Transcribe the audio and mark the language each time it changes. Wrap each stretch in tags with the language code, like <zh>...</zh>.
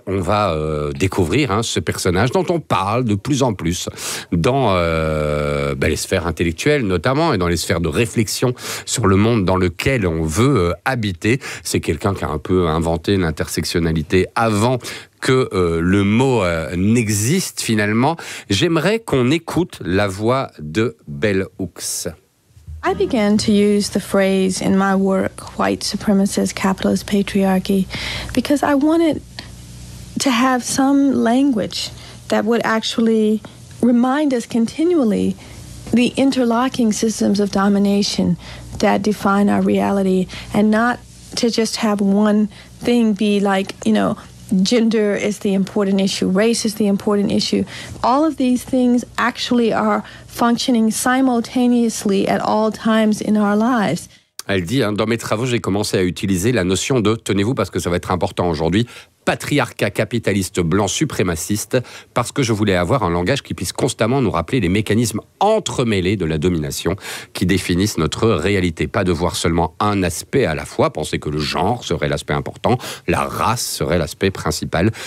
<fr>On va découvrir, hein, ce personnage dont on parle de plus en plus dans les sphères intellectuelles notamment, et dans les sphères de réflexion sur le monde dans lequel on veut habiter. C'est quelqu'un qui a un peu inventé l'intersectionnalité avant que le mot n'existe finalement. J'aimerais qu'on écoute la voix de Bell Hooks.</fr> <en>I began to use the phrase in my work, white supremacist capitalist patriarchy, because I wanted to have some language that would actually remind us continually the interlocking systems of domination that define our reality, and not to just have one thing be like, you know, gender is the important issue, race is the important issue. All of these things actually are functioning simultaneously at all times in our lives.</en> <fr>Elle dit, hein, dans mes travaux, j'ai commencé à utiliser la notion de, tenez-vous parce que ça va être important aujourd'hui, patriarcat capitaliste blanc suprémaciste, parce que je voulais avoir un langage qui puisse constamment nous rappeler les mécanismes entremêlés de la domination qui définissent notre réalité. Pas de voir seulement un aspect à la fois, penser que le genre serait l'aspect important, la race serait l'aspect principal.</fr>